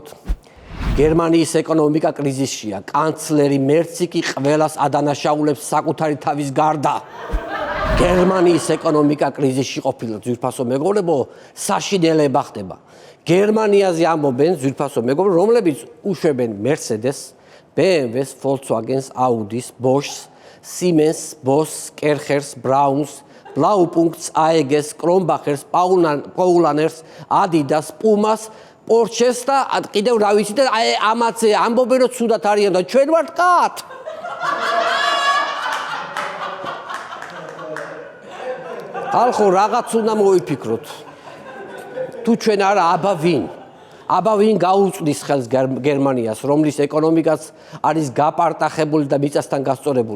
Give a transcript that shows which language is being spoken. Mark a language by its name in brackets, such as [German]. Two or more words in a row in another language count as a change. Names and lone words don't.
[Georgian] გერმანიის ეკონომიკა კრიზისშია. კანცლერი მერცი კი ყველას ადანაშაულებს საკუთარი თავის გარდა. გერმანიის ეკონომიკა კრიზისში ყოფილა ძვირფასო მეგობრებო, საშინელება ხდება. გერმანიაზე ამბობენ ძვირფასო მეგობრებო, რომლებიც უშვებენ Mercedes, BMW-ს, Volkswagen-ს, Audi-ს, Bosch-ს, Siemens, Bosch, Kerchers, Browns, Blaupunkt's, AEG's, Kronbacher's, Paulaner's, Adidas, Pumas, Porsche-ს და კიდევ რა ვიცი და ამაზე ამბობენ რომ ცუდად არიან და ჩვენ ვართ კატ. ხალხო რაღაც უნდა მოიფიქროთ. თუ ჩვენ არა აბა ვინ გაუწვდის ხელს გერმანიას, რომლის ეკონომიკაც არის გაპარტახებული და მიწასთან გასწორებული.